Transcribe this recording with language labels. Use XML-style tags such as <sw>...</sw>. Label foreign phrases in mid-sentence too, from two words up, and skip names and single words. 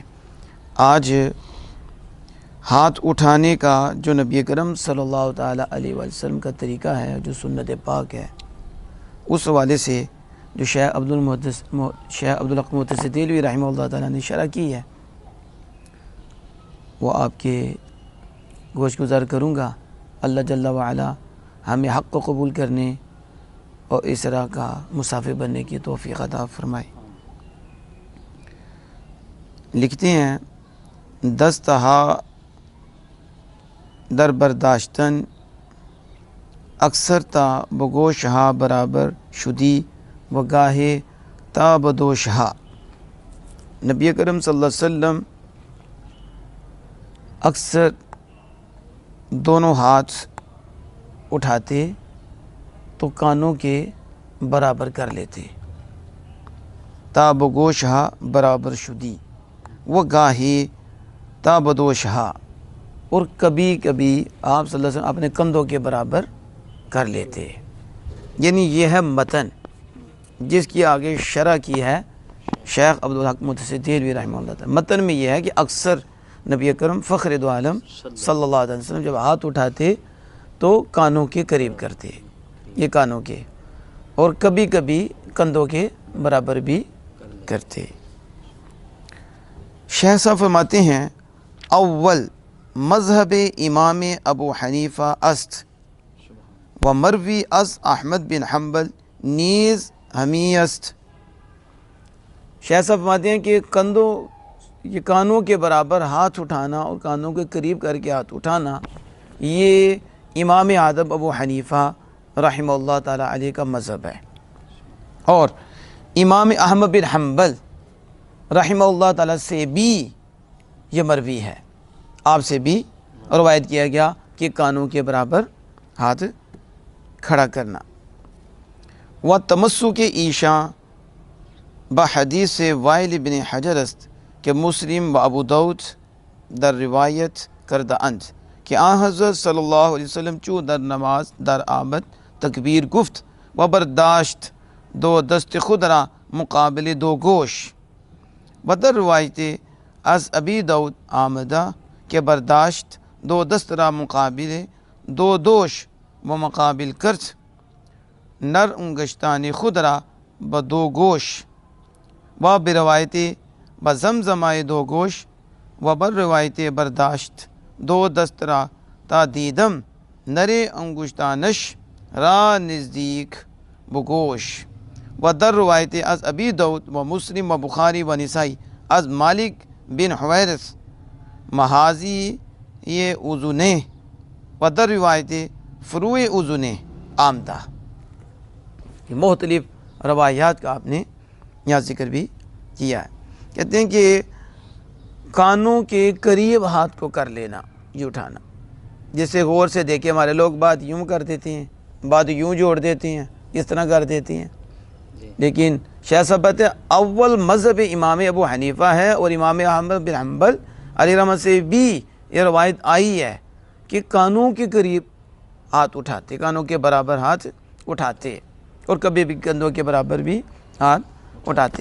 <ur>آج ہاتھ اٹھانے کا جو نبی کرم</ur> <ar>صلی اللہ تعالیٰ علیہ وآلہ وسلم</ar> <ur>کا طریقہ ہے، جو سنت پاک ہے، اس حوالے سے جو شیخ عبدالحق متصل دہلوی</ur> <ar>رحمہ اللہ تعالیٰ</ar> <ur>نے شرح کی ہے، وہ آپ کے گوش گزار کروں گا۔ اللہ جل وعلا ہمیں حق کو قبول کرنے اور اس طرح کا مسافر بننے کی توفیق عطا فرمائے۔ لکھتے ہیں،</ur> <fa>دستہا در برداشتن اکثر تا بگوشہا برابر شدی و گاہے تا بدوشہا۔</fa> <ur>نبی کرم</ur> <ar>صلی اللہ علیہ وسلم</ar> <ur>اکثر دونوں ہاتھ اٹھاتے تو کانوں کے برابر کر لیتے،</ur> <fa>تا بگوشہا برابر شدی و گاہے تا بدوشہا،</fa> <ur>اور کبھی کبھی آپ</ur> <ar>صلی اللہ علیہ وسلم</ar> <ur>اپنے کندھوں کے برابر کر لیتے۔ یعنی یہ ہے متن جس کی آگے شرح کی ہے شیخ عبدالحق متصل دہلوی</ur> <ar>رحمہ اللہ تعالیٰ۔</ar> <ur>متن میں یہ ہے کہ اکثر نبی اکرم فخر دو عالم</ur> <ar>صلی اللہ علیہ وسلم</ar> <ur>جب ہاتھ اٹھاتے تو کانوں کے قریب کرتے، یہ کانوں کے، اور کبھی کبھی کندھوں کے برابر بھی کرتے۔ شیخ صاحب فرماتے ہیں،</ur> <fa>اول مذہب امام ابو حنیفہ است و مروی از احمد بن حنبل نیز ہمی است۔</fa> <ur>شیخ صاحب فرماتے ہیں کہ یہ کانوں کے برابر ہاتھ اٹھانا اور کانوں کے قریب کر کے ہاتھ اٹھانا، یہ امام اعظم ابو حنیفہ</ur> <ar>رحمہ اللہ تعالیٰ علیہ</ar> <ur>کا مذہب ہے، اور امام احمد بن حنبل</ur> <ar>رحمہ اللہ تعالیٰ</ar> <ur>سے بھی یہ مروی ہے، آپ سے بھی روایت کیا گیا کہ کانوں کے برابر ہاتھ کھڑا کرنا۔</ur> <fa>و تمسک ایشاں بحدیث وائل بن حجر است کہ مسلم و ابو داؤد در روایت کردہ اند کہ آن حضرت</fa> <ar>صلی اللہ علیہ وسلم</ar> <fa>چو در نماز در آمد تکبیر گفت و برداشت دو دست خود را مقابل دو گوش، و در روایت از ابی داؤد آمدہ کہ برداشت دو دست را مقابل دو دوش و مقابل کرت نر انگشتان خود را بدو گوش، و بروایت بزمزمائے دو گوش، و بر روایت برداشت دو دست را تا دیدم نرے انگشتانش را نزدیک بگوش، و در روایت از ابی داؤد و مسلم و بخاری و نسائی از مالک بن حویرث</fa> <ar>محاذی یہ اذنے،</ar> <fa>و در روایت</fa> <ar>فروع اذنے</ar> <fa>آمدہ۔</fa> <ur>مختلف روایات کا آپ نے یہاں ذکر بھی کیا ہے۔ کہتے ہیں کہ کانوں کے قریب ہاتھ کو کر لینا، یہ اٹھانا، جسے غور سے دیکھے ہمارے لوگ بات یوں کر دیتے ہیں، بات یوں جوڑ دیتے ہیں، اس طرح کر دیتے ہیں، لیکن شیخ صاحب کہتے ہیں اول مذہب امام ابو حنیفہ ہے، اور امام احمد بن حنبل</ur> <ar>علیہ رحمۃ</ar> <ur>سے بھی یہ روایت آئی ہے کہ کانوں کے قریب ہاتھ اٹھاتے، کانوں کے برابر ہاتھ اٹھاتے، اور کبھی بھی کندھوں کے برابر بھی ہاتھ اٹھاتے۔</ur>